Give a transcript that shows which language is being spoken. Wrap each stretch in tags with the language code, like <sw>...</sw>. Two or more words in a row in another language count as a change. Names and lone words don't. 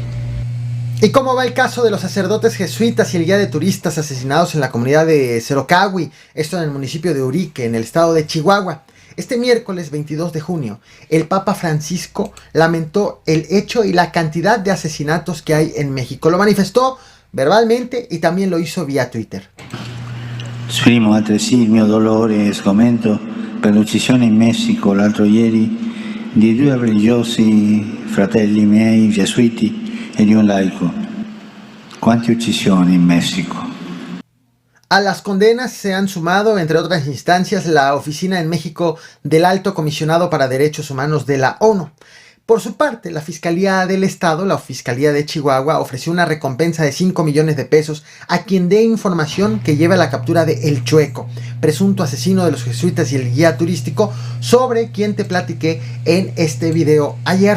<es>¿Y cómo va el caso de los sacerdotes jesuitas y el guía de turistas asesinados en la comunidad de Cerocahui, esto en el municipio de Urique, en el estado de Chihuahua? Este miércoles 22 de junio, el Papa Francisco lamentó el hecho y la cantidad de asesinatos que hay en México. Lo manifestó verbalmente y también lo hizo vía Twitter.</es> <it>Esprimo altresì il mio dolore e sgomento per l'uccisione in Messico l'altro ieri di due religiosi fratelli miei gesuiti e di un laico. Quante uccisioni in México.</it> <es>A las condenas se han sumado, entre otras instancias, la oficina en México del Alto Comisionado para Derechos Humanos de la ONU. Por su parte, la Fiscalía del Estado, la Fiscalía de Chihuahua, ofreció una recompensa de 5 millones de pesos a quien dé información que lleve a la captura de El Chueco, presunto asesino de los jesuitas y el guía turístico, sobre quien te platiqué en este video ayer.</es>